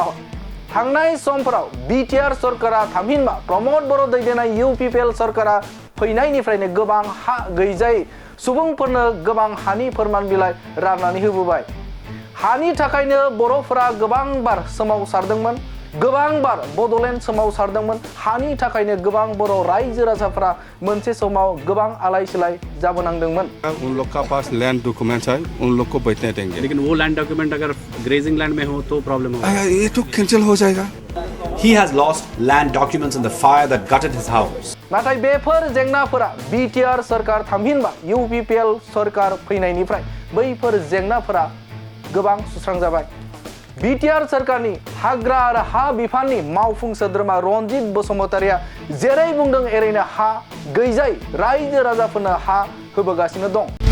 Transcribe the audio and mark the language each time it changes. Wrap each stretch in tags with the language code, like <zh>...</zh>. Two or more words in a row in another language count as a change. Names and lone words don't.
<brx>थांनाय समफोराव बिटिआर सरकारा थामहिनबा प्रमद बर' दैदेननाय इउपिपिएल सरकारा फैनायनिफ्रायनो गोबां हा गैजायै सुबुंफोरनो गोबां हानि फोरमान बिलाइ राननानै होबोबाय। हानि थाखायनो बर'फोरा गोबां बार सोमावसारदोंमोन, गोबां बार बड'लेण्ड सोमावसारदोंमोन। हानि थाखायनो गोबां बर' रायजो राजाफोरा मोनसे समाव गोबां आलाय सिलाय जाबोनांदोंमोन।</brx> <hi>उन लोग का पास</hi> <en>land documents</en> <hi>है, उन लोग को बैठने देंगे। लेकिन वो</hi> <en>land document</en> <hi>अगर</hi> <en>grazing land</en> <hi>में हो तो प्रॉब्लम होगा। ये तो कैंसिल हो जाएगा।</hi> <en>He has lost land documents in the fire that gutted his house.</en> <brx>नाथाय बेफोर जेंनाफोरा बिटिआर सरकार थामहिनबा इउपिपिएल सरकार फैनायनिफ्राय बैफोर जेंनाफोरा गोबां सुस्रांजाबाय। बिटिआर सरकारनि हाग्रा आरो हा बिफाननि मावफुं सोद्रोमा रनजित बसुमतारिया जेरै बुंदों एरैनो हा गैजायै रायजो राजाफोरनो हा होबोगासिनो दं।</brx>